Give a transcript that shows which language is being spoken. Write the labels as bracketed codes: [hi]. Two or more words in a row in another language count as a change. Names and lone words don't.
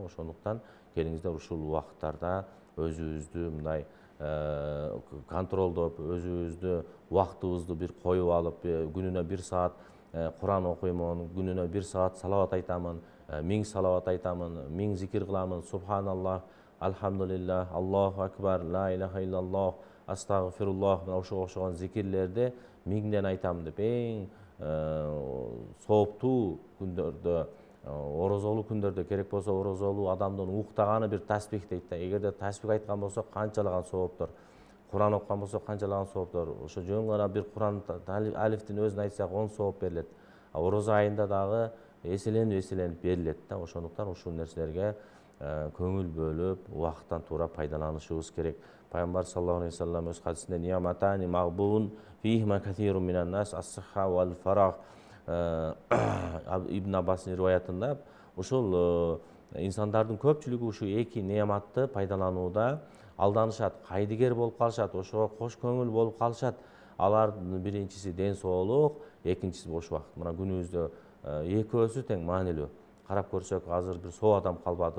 [ky] Ошондуктан келиңиздер ушул убакыттарда өзүбүздү мындай контролдоп, өзүбүздү убактыбызды бир коюп алып, күнүнө 1 саат Куран окуймун, күнүнө 1 саат салават айтамын, 1000 салават айтамын, 1000 зикир кыламын, [ar] سبحان الله الحمد لله الله أكبر لا إله إلا الله, [ky] астагфируллах, ошого окшогон зикирлерди 1000ден айтамын деп, эң сооптуу күндөрдө, орозолуу күндөрдө, керек болсо орозолуу адамдын уктаганы бир таспих дейт да. Эгерде таспих айткан болсок, канчалаган сооптор, Куран окуган болсок, канчалаган сооптор, ошо жөн гана бир Куран алифтин өзүн айтсак 10 сооп берилет. Орозо айында дагы эселенип берилет да. Ошондуктан ушул нерселерге көңүл бөлүп, убакыттан туура пайдаланышыбыз керек. Пайгамбар [ar] صلى الله عليه وسلم [ky] өз хадисинде [ar] نعمتان مغبون فيهما كثير من الناس الصحة والفراغ, [ky] Ибн Аббастын риваятында ушул инсандардын көпчүлүгү ушу эки неаматты пайдаланууда алданышат, кайдыгер болуп калышат, ошого кош көңүл болуп калышат. Алардын биринчиси ден соолук, экинчиси бош убакыт. Мына күнүбүздө экөөсү тең маанилүү. Карап көрсөк, азыр бир соо адам калбады.